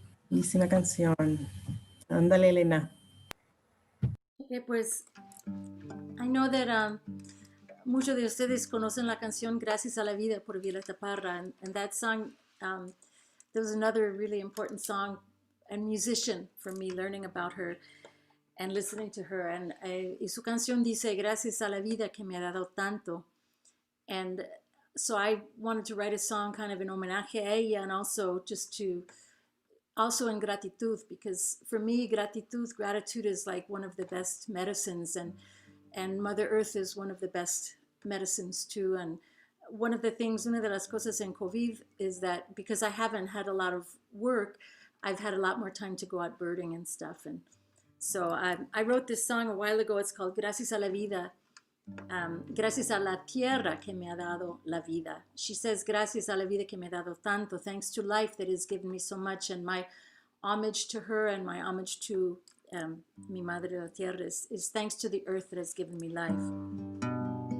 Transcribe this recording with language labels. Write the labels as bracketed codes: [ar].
[es] Bellísima canción. Ándale, Elena. Pues, [en] I know that [es] muchos de ustedes conocen la canción [en] Gracias a la Vida por Violeta Parra, and that song, there was another really important song and musician for me, learning about her and listening to her. And [es] y su canción dice, Gracias a la vida que me ha dado tanto. [en] And so I wanted to write a song kind of in [es] homenaje a ella, [en] and also just to, also in gratitud, because for me, gratitude is like one of the best medicines, and Mother Earth is one of the best medicines too. And one of the things, [es] una de las cosas [en] en COVID is that because I haven't had a lot of work, I've had a lot more time to go out birding and stuff. And so I wrote this song a while ago. It's called Gracias a la Vida. [es] Gracias a la tierra que me ha dado la vida. [en] She says, [es] gracias a la vida que me ha dado tanto, [en] thanks to life that has given me so much. And my homage to her and my homage to [es] mi madre la tierra [en] is thanks to the earth that has given me life.